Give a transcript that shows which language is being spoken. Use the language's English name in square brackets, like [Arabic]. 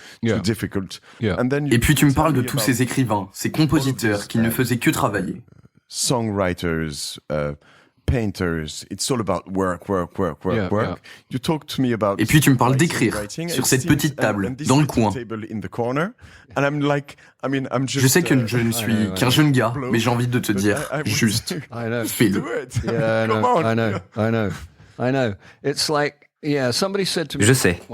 [French] Et puis tu me parles de tous ces écrivains, ces compositeurs qui ne faisaient que travailler. [English] Songwriters, painters, it's all about work. You talk to me about. [French] Et puis tu me parles d'écrire sur cette petite table dans le coin. Je sais que je ne suis qu'un jeune gars, mais j'ai envie de te dire juste, fais-le. Je sais.